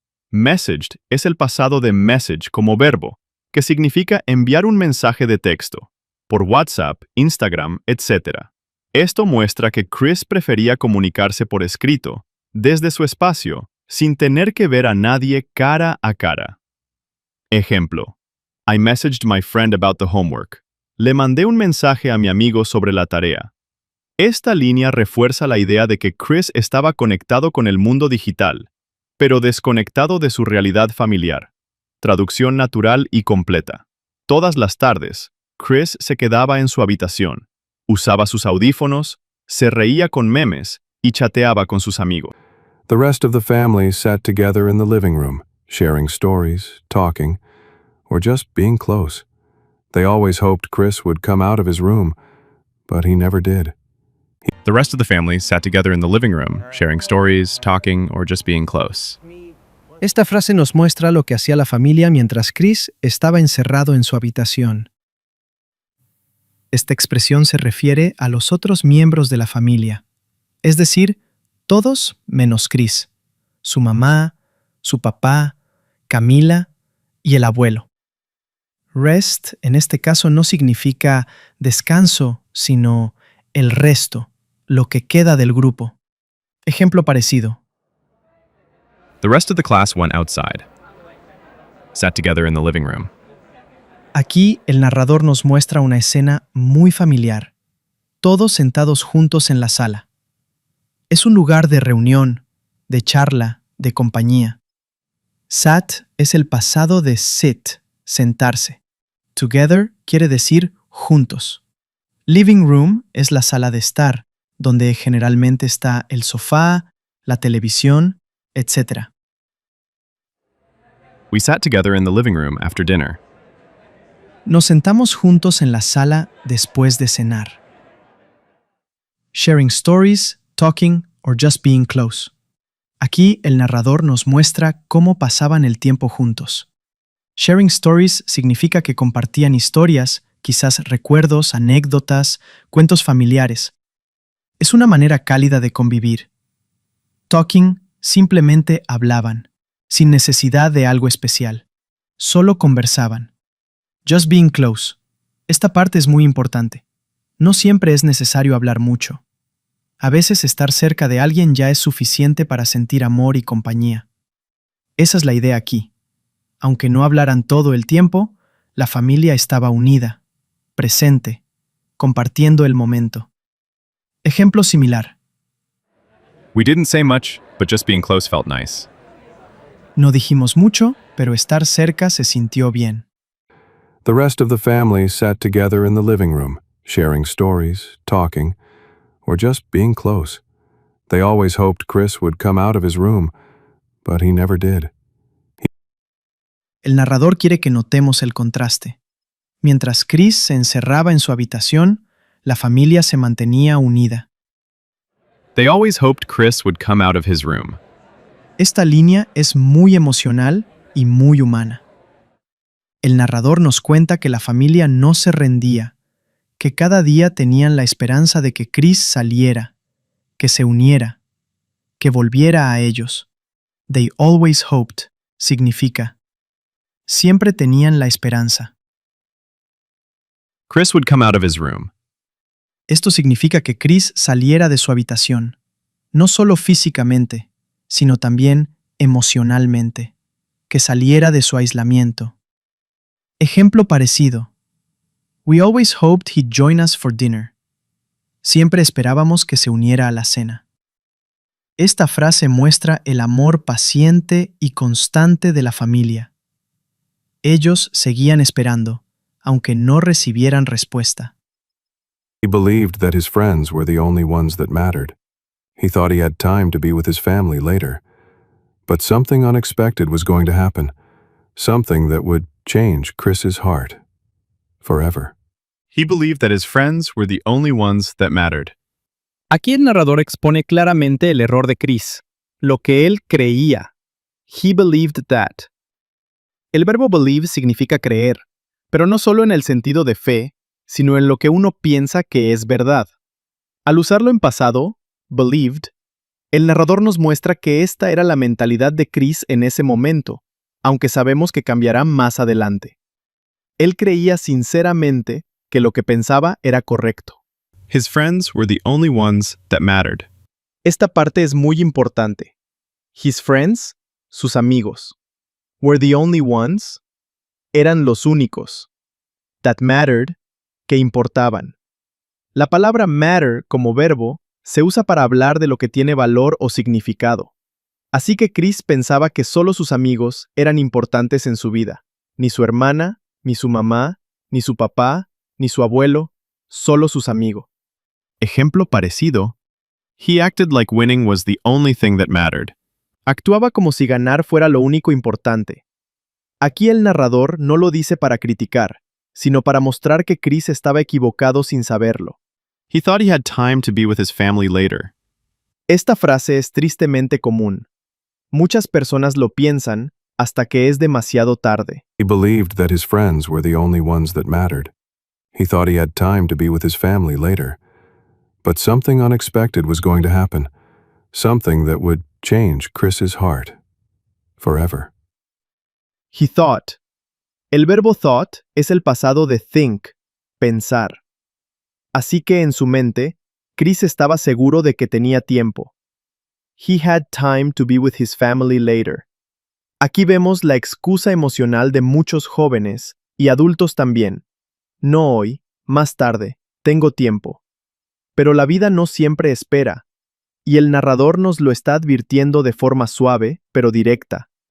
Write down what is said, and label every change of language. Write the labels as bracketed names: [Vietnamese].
[Spanish] Messaged es el pasado de message como verbo, que significa enviar un mensaje de texto, por WhatsApp, Instagram, etc. Esto muestra que Chris prefería comunicarse por escrito, desde su espacio, sin tener que ver a nadie cara a cara. [English] Ejemplo: I messaged my friend about the homework. [Spanish] Le mandé un mensaje a mi amigo sobre la tarea. Esta línea refuerza la idea de que Chris estaba conectado con el mundo digital, pero desconectado de su realidad familiar. Traducción natural y completa. Todas las tardes, Chris se quedaba en su habitación, usaba sus audífonos, se reía con memes y chateaba con sus amigos. [English] The rest of the family sat together in the living room, sharing stories, talking, or just being close. They always hoped Chris would come out of his room, but he never did. The rest of the family sat together in the living room, sharing stories, talking, or just being close. [Spanish] Esta frase nos muestra lo que hacía la familia mientras Chris estaba encerrado en su habitación. Esta expresión se refiere a los otros miembros de la familia, es decir, todos menos Chris, su mamá, su papá Camila y el abuelo. Rest en este caso no significa descanso, sino el resto, lo que queda del grupo. Ejemplo parecido. [English] The rest of the class went outside, sat together in the living room. [Spanish] Aquí el narrador nos muestra una escena muy familiar, todos sentados juntos en la sala. Es un lugar de reunión, de charla, de compañía. Sat es el pasado de sit, sentarse. Together quiere decir juntos. Living room es la sala de estar, donde generalmente está el sofá, la televisión, etc. [English] We sat together in the living room after dinner. [Spanish] Nos sentamos juntos en la sala después de cenar. [English] Sharing stories, talking, or just being close. [Spanish] Aquí el narrador nos muestra cómo pasaban el tiempo juntos. [English] Sharing stories [Spanish] significa que compartían historias, quizás recuerdos, anécdotas, cuentos familiares. Es una manera cálida de convivir. Talking, simplemente hablaban, sin necesidad de algo especial. Solo conversaban. [English] Just being close. [Spanish] Esta parte es muy importante. No siempre es necesario hablar mucho. A veces estar cerca de alguien ya es suficiente para sentir amor y compañía. Esa es la idea aquí. Aunque no hablaran todo el tiempo, la familia estaba unida, presente, compartiendo el momento. Ejemplo similar. [English] We didn't say much, but just being close felt nice. [Spanish] No dijimos mucho, pero estar cerca se sintió bien. [English] The rest of the family sat together in the living room, sharing stories, talking, or just being close. They always hoped Chris would come out of his room, but he never did. [Spanish] El narrador quiere que notemos el contraste. Mientras Chris se encerraba en su habitación, la familia se mantenía unida. [English] They always hoped Chris would come out of his room. [Spanish] Esta línea es muy emocional y muy humana. El narrador nos cuenta que la familia no se rendía, que cada día tenían la esperanza de que Chris saliera, que se uniera, que volviera a ellos. [English] They always hoped [Spanish] significa siempre tenían la esperanza. [English] Chris would come out of his room. [Spanish] Esto significa que Chris saliera de su habitación, no solo físicamente, sino también emocionalmente, que saliera de su aislamiento. Ejemplo parecido. [English] We always hoped he'd join us for dinner. [Spanish] Siempre esperábamos que se uniera a la cena. Esta frase muestra el amor paciente y constante de la familia. Ellos seguían esperando, aunque no recibieran respuesta. [English] He believed that his friends were the only ones that mattered. He thought he had time to be with his family later. But something unexpected was going to happen. Something that would change Chris's heart. Forever. He believed that his friends were the only ones that mattered. [Spanish] Aquí el narrador expone claramente el error de Chris, lo que él creía. [English] He believed that. [Spanish] El verbo believe significa creer, pero no solo en el sentido de fe, sino en lo que uno piensa que es verdad. Al usarlo en pasado, believed, el narrador nos muestra que esta era la mentalidad de Chris en ese momento, aunque sabemos que cambiará más adelante. Él creía sinceramente que lo que pensaba era correcto. [English] His friends were the only ones that mattered. [Spanish] Esta parte es muy importante. [English] His friends, [Spanish] sus amigos, [English] were the only ones, [Spanish] eran los únicos, [English] that mattered, [Spanish] que importaban. La palabra matter como verbo se usa para hablar de lo que tiene valor o significado. Así que Chris pensaba que solo sus amigos eran importantes en su vida, ni su hermana, ni su mamá, ni su papá, ni su abuelo, solo sus amigos. Ejemplo parecido. [English] He acted like winning was the only thing that mattered. [Spanish] Actuaba como si ganar fuera lo único importante. Aquí el narrador no lo dice para criticar, sino para mostrar que Chris estaba equivocado sin saberlo. [English] He thought he had time to be with his family later. [Spanish] Esta frase es tristemente común. Muchas personas lo piensan hasta que es demasiado tarde. [English] He believed that his friends were the only ones that mattered. He thought he had time to be with his family later. But something unexpected was going to happen. Something that would change Chris's heart. Forever. He thought. [Spanish] El verbo thought es el pasado de think, pensar. Así que en su mente, Chris estaba seguro de que tenía tiempo. [English] He had time to be with his family later. [Spanish] Aquí vemos la excusa emocional de muchos jóvenes y adultos también. No hoy, más tarde, tengo tiempo. Pero la vida no siempre espera, y el narrador nos lo está advirtiendo de forma suave, pero directa.